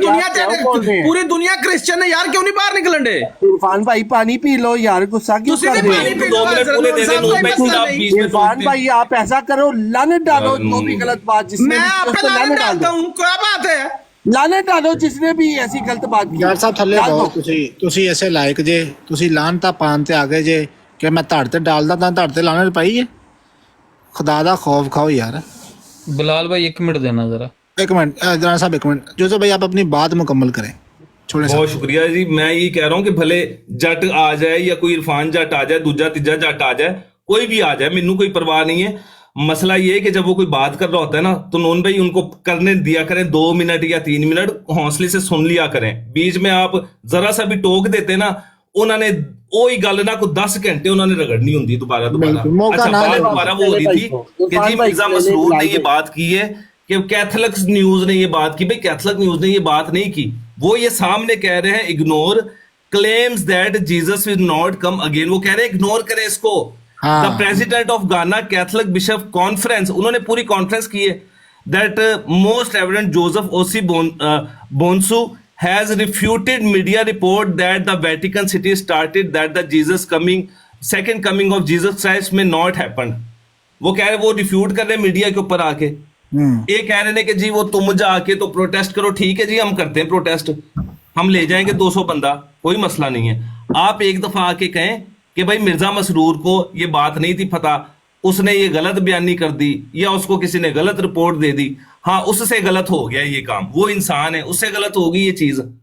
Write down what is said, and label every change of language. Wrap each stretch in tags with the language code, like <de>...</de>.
<hi>पूरी दुनिया क्रिश्चियन है यार, क्यों नहीं बाहर निकलन दे? इरफान भाई पानी पी लो यार, गुस्सा क्यों कर रहे हो? इरफान भाई आप ऐसा करो, लानत डालो जो भी गलत बात जिसने मैं आप पे लानत डालता हूं, क्या बात है? लानत डालो जिसने भी ऐसी गलत बात की।</hi> <pa>ਯਾਰ ਸਾਹਿਬ ਥੱਲੇ ਬਹੁ ਤੁਸੀਂ ਐਸੇ ਲਾਇਕ ਜੇ, ਤੁਸੀਂ ਲਾਨਤਾ ਪਾਣ ਤੇ ਆ ਗਏ ਜੇ ਕਿ ਮੈਂ ਧੜ ਤੇ ਡਾਲਦਾ ਤਾਂ ਧੜ ਤੇ ਲਾਨਤ ਪਾਈ ਹੈ। ਖੁਦਾ ਦਾ ਖੌਫ ਖਾਓ यार।</pa> <hi>बिलाल भाई 1 मिनट देना जरा। 1 मिनट जरा साहब 1 मिनट, जोसेफ भाई आप अपनी बात मुकम्मल करें। बहुत शुक्रिया जी। मैं ये कह रहा हूँ कि भले जट आ जाए या कोई इरफान जट आ जाए, दूजा तीजा जट आ जाए, कोई भी आ जाए, मैनू कोई परवाह नहीं है। मसला ये है कि जब वो कोई बात कर रहा होता है ना तो नून भाई उनको करने दिया करें, 2 मिनट या 3 मिनट हौसले से सुन लिया करें। बीच में आप जरा सा भी टोक देते ना, उन्होंने वही गल ना को 10 घंटे उन्होंने रगड़नी होती दोबारा। अच्छा बात दोबारा वो हो रही थी कि जी मिर्जा मसरूर ने ये बात की है कि कैथलिक न्यूज ने ये बात की। भाई कैथलिक न्यूज ने ये बात नहीं की, वो ये सामने कह रहे हैं</hi> <en>Ignore claims that Jesus will not come again.</en> <hi>वो कह रहे हैं इग्नोर करें इसको। द प्रेसिडेंट ऑफ गाना कैथलिक बिशप कॉन्फ्रेंस, उन्होंने पूरी कॉन्फ्रेंस की है that most evident Joseph OC बोंसू</hi> <en>has refuted media report that the Vatican City started that the second coming of Jesus Christ may not happen।</en> <hi>वो कह रहे, वो refute कर रहे हैं मीडिया के ऊपर आके। ये कह रहे हैं कि जी वो तुम जाके तो प्रोटेस्ट करो। ठीक है जी, हम करते हैं प्रोटेस्ट, हम ले जाएंगे 200 बंदा, कोई मसला नहीं है। आप एक दफा आके कहें कि भाई मिर्जा मसरूर को ये बात नहीं थी पता, उसने ये गलत बयानी कर दी या उसको किसी ने गलत रिपोर्ट दे दी, हाँ उससे गलत हो गया ये काम, वो इंसान है, उससे गलत होगी ये चीज।</hi>